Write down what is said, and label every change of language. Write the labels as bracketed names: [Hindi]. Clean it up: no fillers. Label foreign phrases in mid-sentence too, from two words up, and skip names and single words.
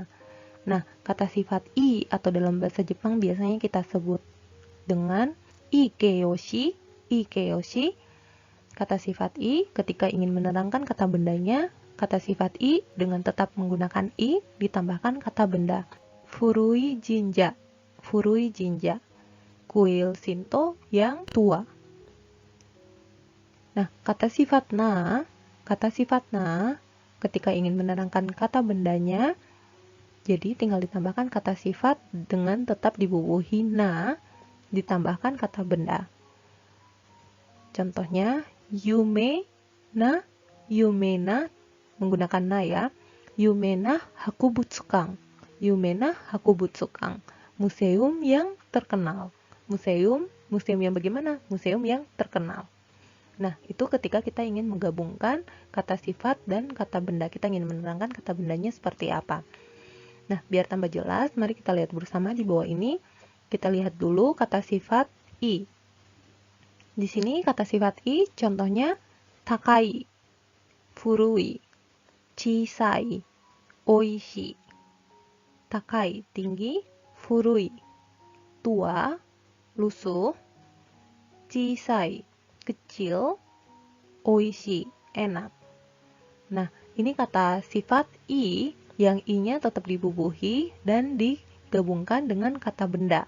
[Indonesian] Nah, kata sifat i atau dalam bahasa Jepang biasanya kita sebut dengan ikeyoshi. Ikeyoshi. Kata sifat i ketika ingin menerangkan kata bendanya, kata sifat i dengan tetap menggunakan i ditambahkan kata benda. [Japanese] Furui jinja. Furui jinja. [Indonesian] Kuil Shinto yang tua. Nah, kata sifat na ketika ingin menerangkan kata bendanya, jadi tinggal ditambahkan kata sifat dengan tetap dibubuhi na, ditambahkan kata benda. Contohnya, [Japanese] yume na [Indonesian] menggunakan na ya. [Japanese] Yume na hakubutsukan. Yume na hakubutsukan. [Indonesian] Museum yang terkenal. Museum yang bagaimana? Museum yang terkenal. Nah, itu ketika kita ingin menggabungkan kata sifat dan kata benda. Kita ingin menerangkan kata bendanya seperti apa. Nah, biar tambah jelas, mari kita lihat bersama di bawah ini. Kita lihat dulu kata sifat i. Di sini kata sifat i contohnya takai, furui, chisai, oishi. Takai, tinggi, furui, tua, lusuh, chisai, kecil, oishi, enak. Nah, ini kata sifat i yang i-nya tetap dibubuhi dan digabungkan dengan kata benda.